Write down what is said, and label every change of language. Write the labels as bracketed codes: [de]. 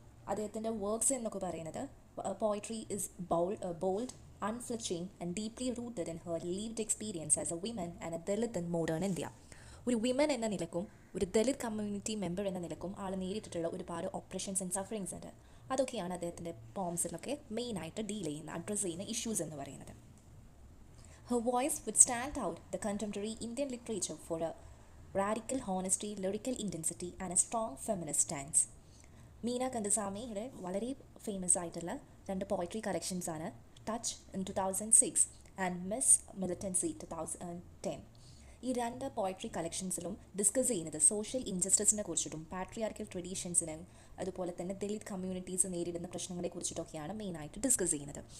[ml] അദ്ദേഹത്തിൻ്റെ വർക്ക്സ് എന്നൊക്കെ പറയുന്നത് [en] Poetry is bold, unflinching and deeply rooted in her lived experience as a women and a Dalit in modern India. [ml] ഒരു women എന്ന നിലക്കും ഒരു ദലിത് കമ്മ്യൂണിറ്റി മെമ്പർ എന്ന നിലക്കും ആൾ നേരിട്ടിട്ടുള്ള ഒരുപാട് ഓപ്പറേഷൻസ് ആൻഡ് സഫറിങ്സ് ഉണ്ട്. അതൊക്കെയാണ് അദ്ദേഹത്തിൻ്റെ പോംസിലൊക്കെ മെയിനായിട്ട് ഡീൽ ചെയ്യുന്ന അഡ്രസ്സ് ചെയ്യുന്ന ഇഷ്യൂസ് എന്ന് പറയുന്നത്. [en] Her voice would stand out the contemporary Indian literature for a radical honesty, lyrical intensity and a strong feminist stance. [ml] Meena കണ്ടസാമിയുടെ വളരെ ഫേമസ് ആയിട്ടുള്ള രണ്ട് poetry കളക്ഷൻസാണ് touch in 2006 and miss militancy 2010. ഈ രണ്ട് പോയിട്രി കളക്ഷൻസിലും ഡിസ്കസ് ചെയ്യുന്നത് social ഇൻജസ്റ്റിസിനെ കുറിച്ചിട്ടും patriarchal ട്രഡീഷൻസിനും അതുപോലെ തന്നെ Dalit communities നേരിടുന്ന പ്രശ്നങ്ങളെ കുറിച്ചിട്ടൊക്കെയാണ് മെയിനായിട്ട് ഡിസ്കസ് ചെയ്യുന്നത്.